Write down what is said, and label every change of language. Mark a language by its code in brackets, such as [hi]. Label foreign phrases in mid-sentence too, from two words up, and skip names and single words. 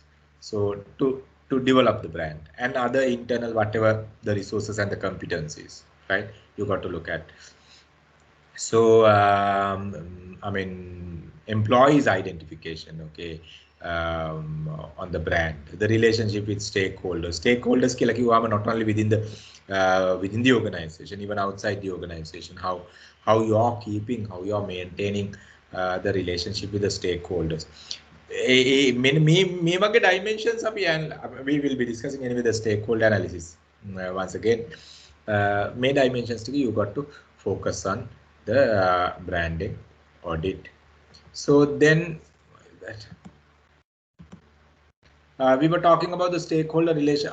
[en] So to develop the brand and other internal, whatever the resources and the competencies, right? You got to look at. So I mean, employees identification, okay. On the brand, the relationship with stakeholders [si] කියලා කිව්වම [en] not only within the organization, even outside the organization, how you are keeping, how you are maintaining the relationship with the stakeholders. [si] මේ වගේ [en] dimensions we will be discussing anyway the stakeholder analysis once again. May dimensions ටික you got to focus on the branding audit. So then that We were talking about the stakeholder relation.